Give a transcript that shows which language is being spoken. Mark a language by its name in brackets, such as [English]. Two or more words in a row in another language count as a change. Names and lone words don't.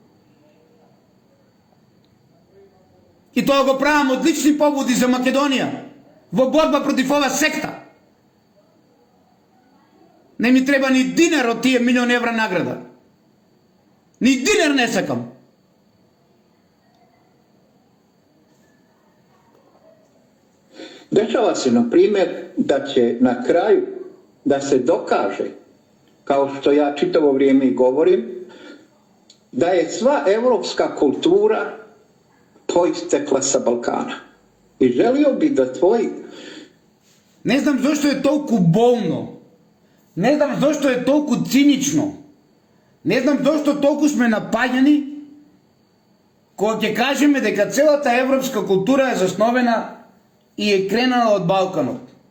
[Macedonian] И тоа го правам од лични поводи за Македонија, во борба против ова секта. Не ми треба ни динар од тие милион евра награда. Ни динар не сакам. [Bosnian] Dešava se, na primjer, da će na kraju da se dokaže, kao što ja čitavo vrijeme i govorim, da je sva evropska kultura poistekla sa Balkana. I želio bi da tvoji... [Macedonian] Не знам зошто е толку болно. Не знам зошто е толку цинично. Не знам зошто толку сме напаѓани кога ќе кажеме дека целата европска култура е засновена и е кренала од Балканот.